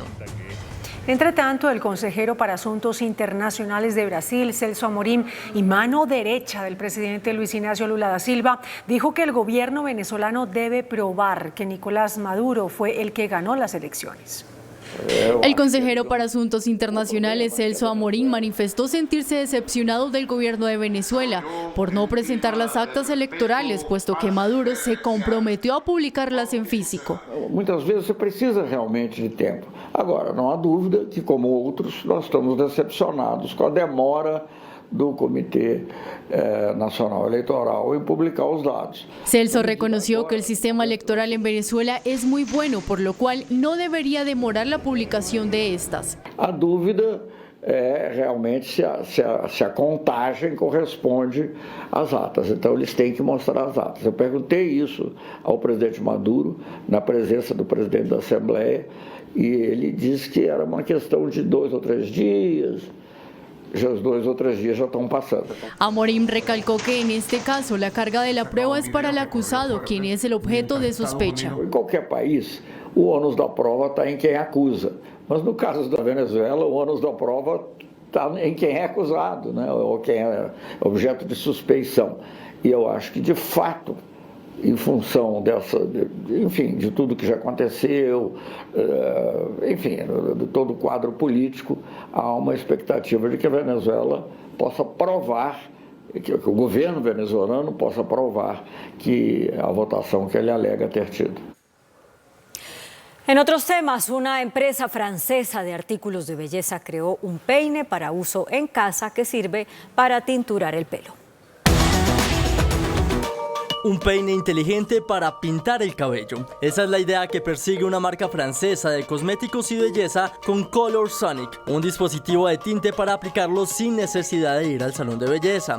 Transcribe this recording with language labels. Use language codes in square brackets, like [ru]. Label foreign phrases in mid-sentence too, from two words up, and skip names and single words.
[es] Entre tanto, el consejero para Asuntos Internacionales de Brasil, Celso Amorim, y mano derecha del presidente Luis Ignacio Lula da Silva, dijo que el gobierno venezolano debe probar que Nicolás Maduro fue el que ganó las elecciones. El consejero para Asuntos Internacionales, Celso Amorim, manifestó sentirse decepcionado del gobierno de Venezuela por no presentar las actas electorales, puesto que Maduro se comprometió a publicarlas en físico. [pt] Muitas vezes se precisa realmente de tempo. Agora, não há dúvida que, como outros, nós estamos decepcionados com a demora do Comitê Nacional Eleitoral [es] en publicar los datos. Celso reconoció que el sistema electoral en Venezuela es muy bueno, por lo cual no debería demorar la publicación de estas. [pt] A dúvida é realmente se a contagem corresponde às atas. Então, eles têm que mostrar as atas. Eu perguntei isso ao presidente Maduro, na presença do presidente da Assembleia, e ele disse que era uma questão de 2 ou 3 dias. [es] Los 2 o 3 días ya están pasando. Amorim recalcó que en este caso la carga de la prueba es para el acusado, quien es el objeto de sospecha. En cualquier país, [pt] o ônus da prova está [es] en quien acusa. [pt] Mas no caso da Venezuela, o ônus da prova está em quem é acusado, né? Ou quem é objeto de suspeição. E eu acho que, de fato, em função de tudo que já aconteceu, enfim, de todo o quadro político, há uma expectativa de que a Venezuela possa provar, que o governo venezuelano possa provar que a votação que ele alega ter tido. [es] En otros temas, una empresa francesa de artículos de belleza creó un peine para uso en casa que sirve para tinturar el pelo. Un peine inteligente para pintar el cabello. Esa es la idea que persigue una marca francesa de cosméticos y belleza con Color Sonic, un dispositivo de tinte para aplicarlo sin necesidad de ir al salón de belleza.